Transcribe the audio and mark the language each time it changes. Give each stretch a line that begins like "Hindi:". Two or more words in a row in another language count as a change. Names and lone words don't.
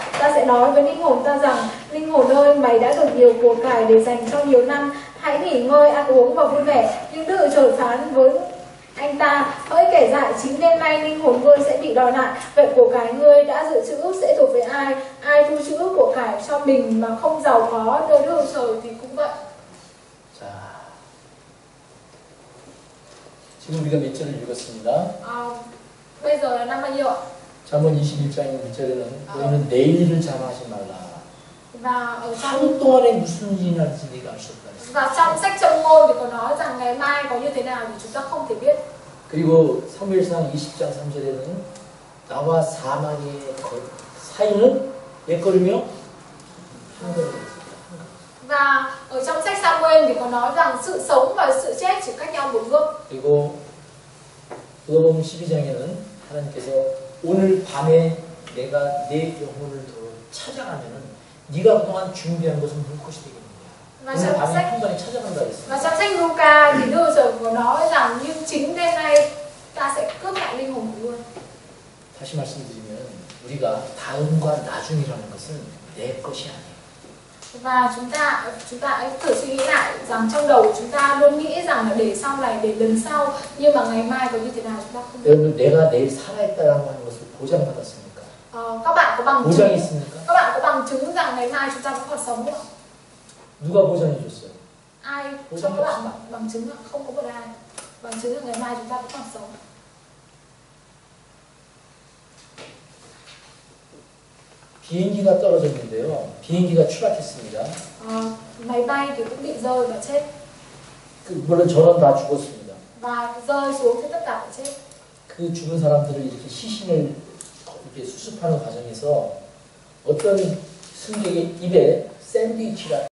Vietnamese: Ta sẽ nói với linh hồn ta rằng: linh hồn ơi, mày đã được nhiều của cải để dành cho nhiều năm, hãy nghỉ ngơi, ăn uống và vui vẻ. Nhưng Đức Trời phán với anh ta: hỡi kẻ dại, chính đêm nay linh hồn ngươi sẽ bị đòi lại. Vậy của cải ngươi đã dự trữ sẽ thuộc về ai? Ai thu trữ của cải cho mình mà không giàu có nơi Đức Trời thì cũng vậy.
Korean: 자, 지금 우리가 몇 절을 읽었습니다.
Vietnamese: Bây giờ là năm bao nhiêu ạ?
Korean: 잠언 21장 1절에는 너희는 내일을 자랑하지 말라.
Vietnamese: Và ở trong
Korean: 하루 동안에 무슨 일이 날지 네가 알 수 없다.
Vietnamese: và trong sách Châm Ngôn thì có nói rằng ngày mai có như thế nào thì chúng ta không thể biết.
Korean: 그리고 사무엘상 20장 3절에는 나와 사망의 사이는 몇 걸음이요? 한 걸음.
Vietnamese: Và ở trong sách Samuel thì có nói rằng sự sống và sự chết chỉ cách nhau một bước.
Korean: 그리고 누가복음 12장에는 하나님께서 오늘 밤에 내가 내 영혼을 더 찾아가면은 네가 그동안 준비한 것은 물 것이 되겠느냐.
Vietnamese: Và
Korean: 오늘
Vietnamese: trong
Korean: 밤에
Vietnamese: sách
Korean: 한 번에 찾아간다 했어요.
Vietnamese: và trong sách Luca thì Đức Chúa có nói rằng nhưng chính đêm nay ta sẽ cướp lại linh hồn của luôn.
Korean: 다시 말씀드리면 우리가 다음과 나중이라는 것은 내 것이 아니에요.
Vietnamese: Và chúng ta hãy thử suy nghĩ lại rằng trong đầu của chúng ta luôn nghĩ rằng là để sau này, để lần sau, nhưng mà ngày mai có như thế nào chúng ta không biết.
Korean: 여러분 내가 내일 살아있다라고 하는 것을 보장받았습니까?
Vietnamese: Các bạn có bằng
Korean: 보장이
Vietnamese: chứng,
Korean: 있습니까?
Vietnamese: các bạn có bằng chứng rằng ngày mai chúng ta vẫn còn sống không?
Korean: 누가 보장해 줬어요?
Vietnamese: Ai cho các bạn bằng chứng ạ? Không có một ai bằng chứng rằng ngày mai chúng ta vẫn còn sống.
Korean: 비행기가 떨어졌는데요. 비행기가 추락했습니다.
Vietnamese: Máy bay thì cũng bị rơi và chết.
Korean: 물론 전원 다 죽었습니다.
Vietnamese: Và rơi xuống thì tất cả phải chết.
Korean: 그 죽은 사람들을 이렇게 시신을 이렇게 수습하는 과정에서 어떤 승객의 입에 샌드위치가